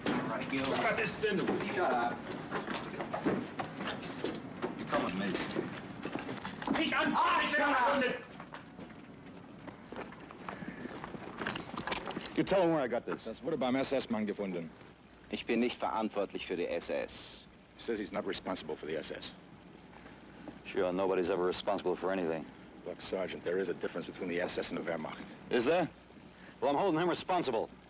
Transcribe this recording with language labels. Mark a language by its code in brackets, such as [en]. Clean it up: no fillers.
[en] Right, you. Shut up. You come with me. Shut up! You tell him where I got this. [de] Das wurde beim SS-Mann gefunden. Ich bin nicht verantwortlich für die SS. [en] He says he's not responsible for the SS. Sure, nobody's ever responsible for anything. Look, Sergeant, there is a difference between the SS and the Wehrmacht. Is there? Well, I'm holding him responsible.